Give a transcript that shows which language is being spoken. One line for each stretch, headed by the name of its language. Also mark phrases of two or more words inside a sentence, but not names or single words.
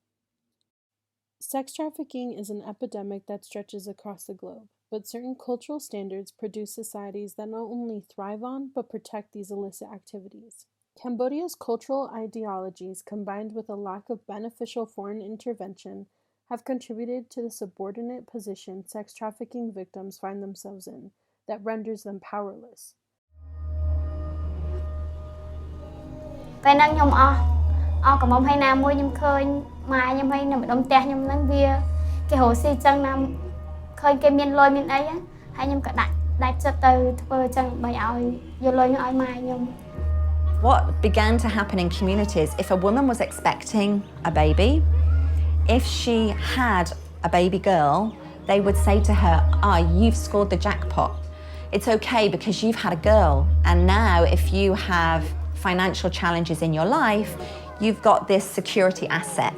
English: Sex trafficking is an epidemic that stretches across the globe, but certain cultural standards produce societies that not only thrive on but protect these illicit activities. Cambodia's cultural ideologies, combined with a lack of beneficial foreign intervention, have contributed to the subordinate position sex trafficking victims find themselves in that renders them powerless.
Khmer: ពេលហ្នឹងខ្ញុំអស់កំមុំហើយណាមួយខ្ញុំឃើញម៉ែខ្ញុំហើយនៅម្ដុំផ្ទះខ្ញុំហ្នឹងវាគេរស់ស៊ីចឹងណាឃើញគេមានលុយមានអីហើយខ្ញុំក៏ដាច់ចិត្តទៅធ្វើចឹងដើម្បីឲ្យយកលុយហ្នឹងឲ្យម៉ែខ្ញុំ
English: What began to happen in communities, if a woman was expecting a baby, if she had a baby girl, they would say to her, you've scored the jackpot. It's okay because you've had a girl, and now if you have financial challenges in your life, you've got this security asset.